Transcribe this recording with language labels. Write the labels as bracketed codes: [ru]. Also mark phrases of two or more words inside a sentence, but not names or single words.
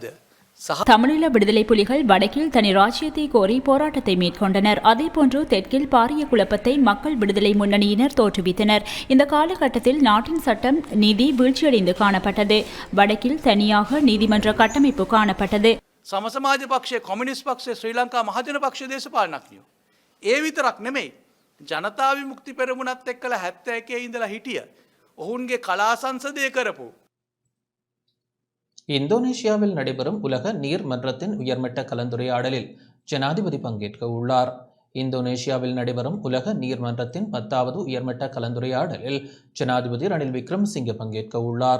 [ta] தமிழீழ விடுதலை புலிகள் வடக்கில் தனி ராஜ்யத்தை கோரி போராட்டத்தை மேற்கொண்டனர். அதேபோன்று தெற்கில் பாரிய குழப்பத்தை மக்கள் விடுதலை முன்னணியினர் தோற்றுவித்தனர். இந்த காலகட்டத்தில் நாட்டின் சட்டம் நீதி வீழ்ச்சியடைந்து காணப்பட்டது. வடக்கில் தனியாக நீதிமன்ற கட்டமைப்பு காணப்பட்டது. [si] සමසමාජ පක්ෂය, කොමියුනිස්ට් පක්ෂය, ශ්‍රී ලංකා මහජන පක්ෂ දේශපාලනඥයෝ ඒ විතරක් නෙමෙයි ජනතා විමුක්ති පෙරමුණත් එක්කලා 71 ඉඳලා හිටිය ඔවුන්ගේ කලා සංසදය කරපු [ta] இந்தோனேஷியாவில் நடைபெறும் உலக நீர் மன்றத்தின் உயர்மட்ட கலந்துரையாடலில் ஜனாதிபதி பங்கேற்க உள்ளார். இந்தோனேஷியாவில் நடைபெறும் உலக நீர் மன்றத்தின் 10வது உயர்மட்ட கலந்துரையாடலில் ஜனாதிபதி ரணில் விக்ரமசிங்கே பங்கேற்க உள்ளார்.